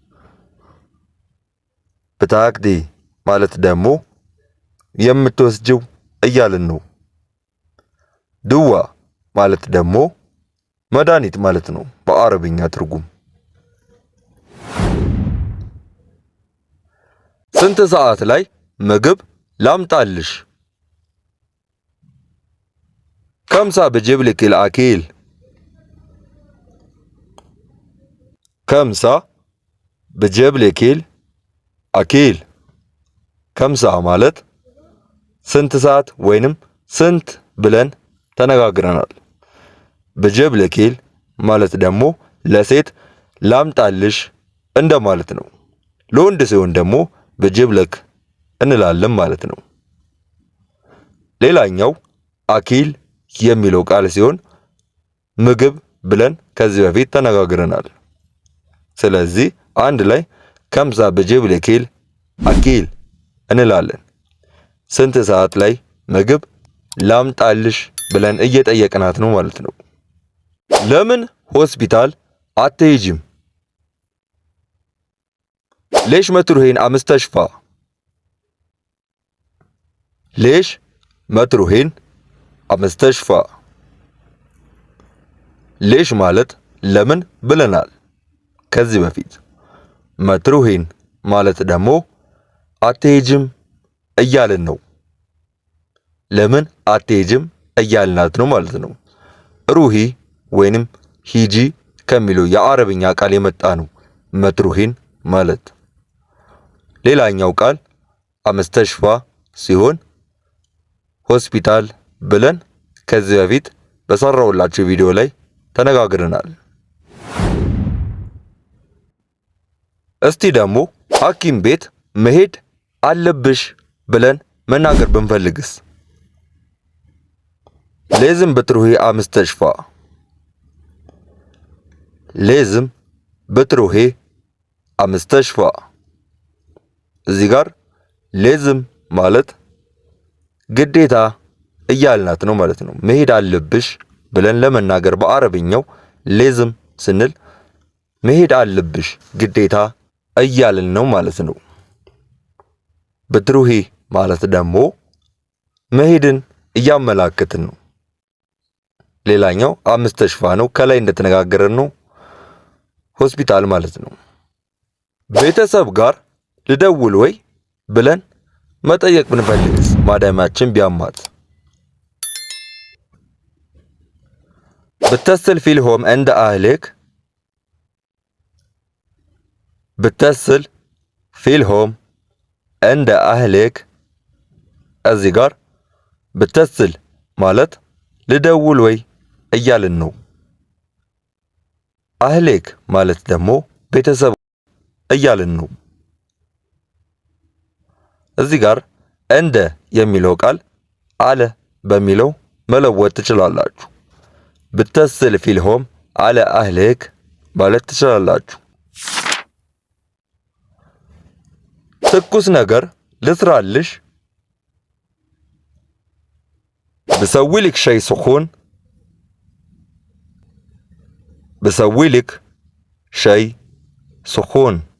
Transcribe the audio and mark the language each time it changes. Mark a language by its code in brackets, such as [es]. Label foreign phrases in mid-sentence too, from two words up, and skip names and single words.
[am] በታክቲ ማለት ደግሞ የምትወስጂው እያልን ነው። ድዋ ማለት ደግሞ መድኃኒት ማለት ነው በአረብኛ ትርጉም። ስንት ሰዓት ላይ ምግብ ላምጣልሽ? ከምሳ [ar] بجيب لك الأكل [am] ከምሳ [ar] بجيب لك الأكل። [am] ከምሳ ማለት ስንት ሰዓት ወይንም ስንት ብለን ተነጋግረናል። [ar] بجيب لك [am] ማለት ደግሞ ለሴት ላምጣልሽ እንደማለት ነው። ለወንድ ሲሆን ደግሞ [ar] بجيب لك [am] እንላለን ማለት ነው። ሌላኛው አኪል የሚለው ቃል ሲሆን ምግብ ብለን ከዚህ በፊት ተነጋግረናል። ስለዚህ አንድ ላይ ከምሳ [ar] بجيب لك الأكل [am] እንላለን። ስንት ሰዓት ላይ ምግብ ላምጣልሽ ብለን እየጠየቅናት ነው ማለት ነው። ለምን ሆስፒታል አትሄጂም? [ar] ليش ما تروحين على مستشفى؟ ليش ما تروحين على مستشفى؟ [am] ليش ማለት ለምን ብለናል ከዚህ በፊት። መትሩሂን ማለት ደግሞ አትሄጂም እያልን ነው። ለምን አትሄጂም እያልናት ነው ማለት ነው። ሩሂ ወይንም ሂጂ ከሚለው የአረብኛ ቃል የመጣ ነው መትሩሂን ማለት። ሌላኛው ቃል አመስተሽፋ ሲሆን ሆስፒታል ብለን ከዚህ በፊት በሰራውላችሁ ቪዲዮ ላይ ተነጋግረናል። እስቲ ደግሞ ሐኪም ቤት መሄድ አለብሽ ብለን መናገር ብንፈልግስ? [ar] لازم بتروحي على مستشفى لازم بتروحي على مستشفى። [am] እዚህ ጋር [ar] لازم [am] ማለት ግዴታ እያልናት ነው ማለት ነው። መሄድ አለብሽ ብለን ለመናገር በአረብኛው لازم ስንል መሄድ አለብሽ ግዴታ እያልን ነው ማለት ነው። بتروحي ማለት ደግሞ መሄድን እያመላከትን ነው። ሌላኛው 5 ተሽፋ ነው። ከላይ እንደተነጋገረን ነው ሆስፒታል ማለት ነው። ቤተሰብ ጋር ልደውል ወይ ብለን መጠየቅ ብንፈልግስ ማዳማችን ቢያማት [ar] بتتصل فيهم عند أهلك بتتصل فيهم عند أهلك [am] እዚህ ጋር بتتصل ማለት ልደውል ወይ እያልን ነው። አህሌክ ማለት ደግሞ ቤተሰብ እያልን ነው። እዚህ ጋር እንደ የሚለው ቃል አለ በሚለው መለወጥ ትችላላችሁ። [ar] بتتصل فيهم على أهلك [am] ማለት ትችላላችሁ። ትኩስ ነገር ልስራልሽ [ar] بسوي لك شيء سخون بسوي لك شيء سخون